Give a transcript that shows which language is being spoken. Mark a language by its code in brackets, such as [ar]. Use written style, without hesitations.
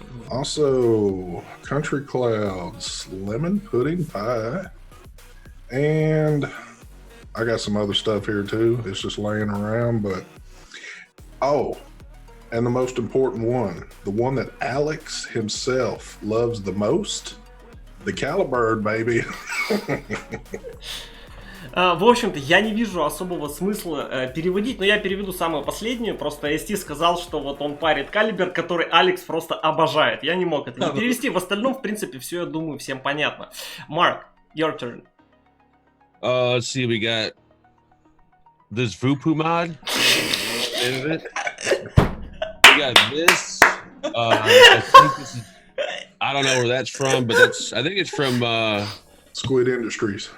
[en] Also, Country Clouds, Lemon Pudding Pie, and I got some other stuff here too. It's just laying around, but oh, and the most important one, the one that Alex himself loves the most, the Calibird, baby. [ru] В общем-то, я не вижу особого смысла переводить, но я переведу самую последнюю. Просто ST сказал, что вот он парит калибр, который Алекс просто обожает. Я не мог это не перевести. В остальном, в принципе, все, я думаю, всем понятно. [en] Mark, your turn. Let's see, we got this Vupu mod. We got this. I think this is, I don't know where that's from, but I think it's from Squid Industries.